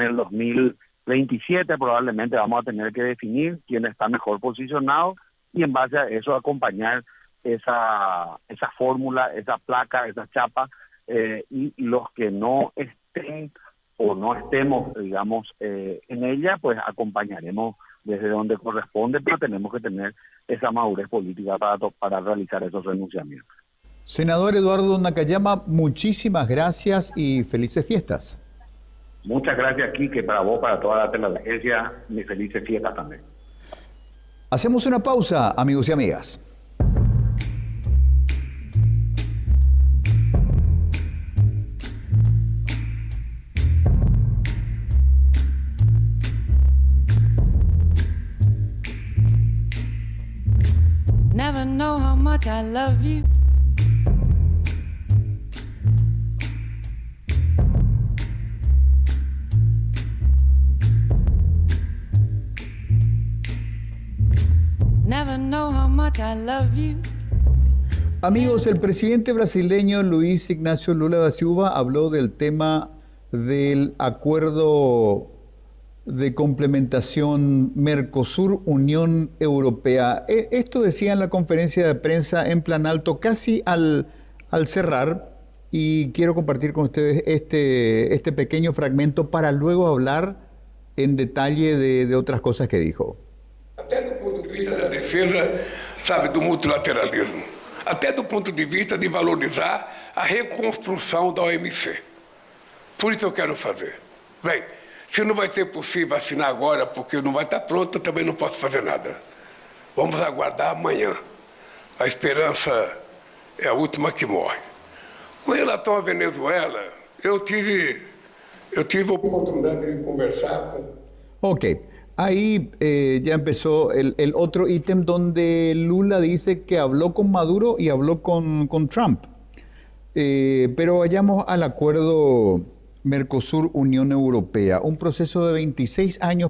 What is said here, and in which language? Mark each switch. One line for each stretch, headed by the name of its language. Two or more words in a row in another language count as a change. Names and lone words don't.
Spanish: el 2027 probablemente vamos a tener que definir quién está mejor posicionado y en base a eso acompañar esa fórmula, esa placa, esa chapa, y los que no estén o no estemos, digamos, en ella, pues acompañaremos desde donde corresponde, pero tenemos que tener esa madurez política para realizar esos renunciamientos. Senador Eduardo Nakayama, muchísimas gracias y felices fiestas. Muchas gracias, Quique, para vos, para toda la teleaudiencia, mis felices fiestas también. Hacemos una pausa, amigos y amigas.
English: Never know how much I love you. Never know how much I love you.
Spanish: Amigos, el presidente brasileño Luis Ignacio Lula da Silva habló del tema del acuerdo de complementación Mercosur-Unión Europea. Esto decía en la conferencia de prensa en Planalto casi al cerrar, y quiero compartir con ustedes este pequeño fragmento para luego hablar en detalle de otras cosas que dijo.
Portuguese: Até do ponto de vista da defesa, sabe, do multilateralismo. Até do ponto de vista de valorizar a reconstrução da OMC. Por isso eu quero fazer. Bem, se não vai ser possível assinar agora, porque não vai estar pronto, eu também não posso fazer nada. Vamos aguardar amanhã. A esperança é a última que morre. Com relação à Venezuela, eu tive a oportunidade de conversar con...
Spanish: Ok, ahí ya empezó el otro ítem donde Lula dice que habló con Maduro y habló con Trump. Pero vayamos al acuerdo Mercosur-Unión Europea, un proceso de 26 años.